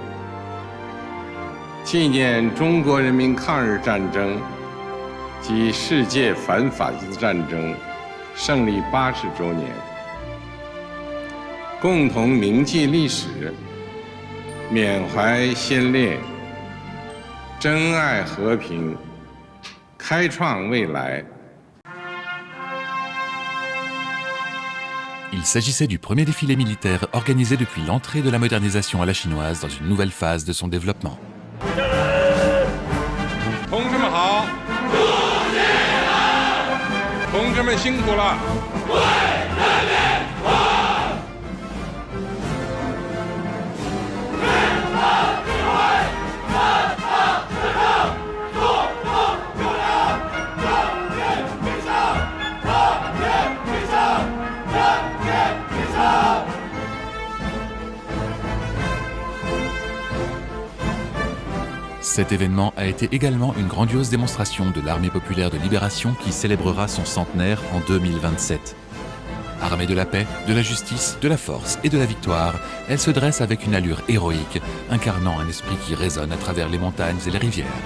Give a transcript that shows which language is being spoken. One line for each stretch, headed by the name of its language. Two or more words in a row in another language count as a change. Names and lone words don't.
Chinese: 纪念中国人民抗日战争及世界反法西斯战争胜利80周年，共同铭记历史，缅怀先烈，珍爱和平，开创未来。
French: Il s'agissait du premier défilé militaire organisé depuis l'entrée de la modernisation à la chinoise dans une nouvelle phase de son développement.
Chinese: 同志们好！同志们辛苦了！为人民服务！解放机会，南方之城，中国有粮，人民必胜，人民必胜，人民必胜。
French: Cet événement a été également une grandiose démonstration de l'armée populaire de libération qui célébrera son centenaire en 2027. Armée de la paix, de la justice, de la force et de la victoire, elle se dresse avec une allure héroïque, incarnant un esprit qui résonne à travers les montagnes et les rivières.